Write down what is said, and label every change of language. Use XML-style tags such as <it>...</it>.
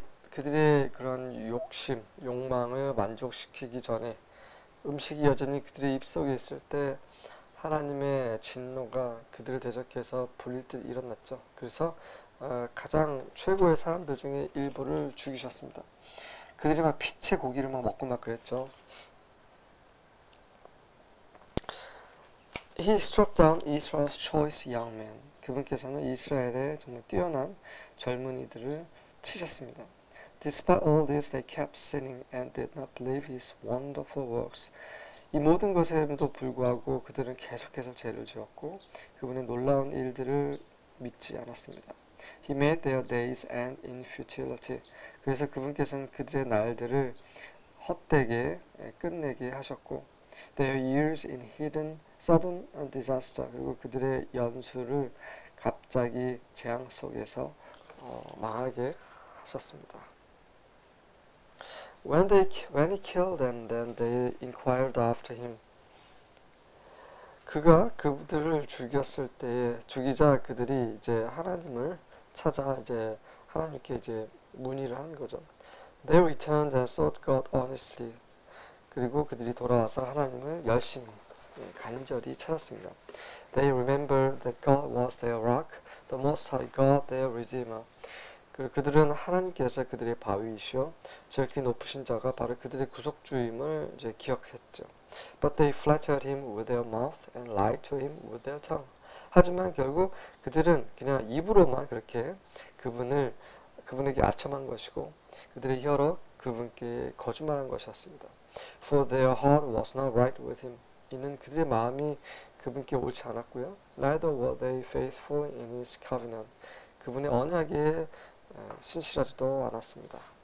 <ko>그들의 그런 욕망을 만족시키기 전에 음식이 여전히 그들의 입속에 있을 때 하나님의 진노가 그들을 대적해서 불릴 듯 일어났죠. 그래서 가장 최고의 사람들 중에 일부를 죽이셨습니다. 그들이 막 피채 고기를 막 먹고 막 그랬죠.</ko> <en>He struck down Israel's choice young men.</en> <ko>그분께서는 이스라엘의 정말 뛰어난 젊은이들을 치셨습니다.</ko> <en>Despite all this, they kept sinning and did not believe his wonderful works.</en> <ko>이 모든 것에도 불구하고 그들은 계속해서 죄를 지었고 그분의 놀라운 일들을 믿지 않았습니다.</ko> <en>He made their days end in futility.</en> <ko>그래서 그분께서는 그들의 날들을 헛되게 끝내게 하셨고</ko> <en>their years in hidden sudden disaster.</en> <ko>그리고 그들의 연수를 갑자기 재앙 속에서 망하게 하셨습니다.</ko> <en>When he killed them, then they inquired after him.</en> <ko>그가 그들을 죽이자 그들이 이제 하나님을 찾아 이제 하나님께 이제 문의를 한 거죠.</ko> <en>They returned and sought God honestly.</en> <ko>그리고 그들이 돌아와서 하나님을 열심히 간절히 찾았습니다.</ko> <en>They remembered that God was their rock, the Most High God, their Redeemer.</en> <ko>그들은 하나님께서 그들의 바위이시오, 저렇게 높으신 자가 바로 그들의 구속주임을 이제 기억했죠.</ko> <en>But they flattered him with their mouth and lied to him with their tongue.</en> <ko>하지만 결국 그들은 그냥 입으로만 그렇게 그분에게 아첨한 것이고 그들의 혀로 그분께 거짓말한 것이었습니다.</ko> <en>For their heart was not right with him.</en> <ko>이는 그들의 마음이 그분께 옳지 않았고요.</ko> <en>Neither were they faithful in his covenant.</en> <ko>그분의 언약에 신실하지도 않았습니다.</ko>